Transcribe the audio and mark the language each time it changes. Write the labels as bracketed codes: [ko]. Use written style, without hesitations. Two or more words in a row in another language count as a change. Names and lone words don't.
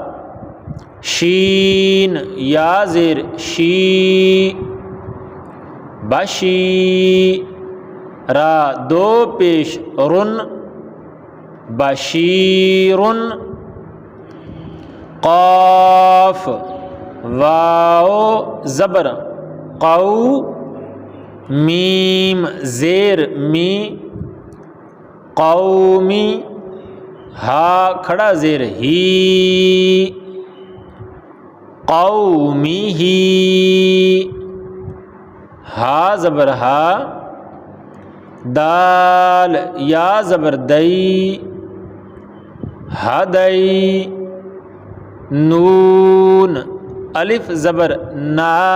[ur] شین یا زیر شی، بشی، را دو پیش رن، بشیرن، قاف واو زبر قو، میم زیر می، قومی، ہا کھڑا زیر ہی، قومی ہی، ہا زبر ہا، دال یا زبر دئی، ہدئی، نون الف زبر نا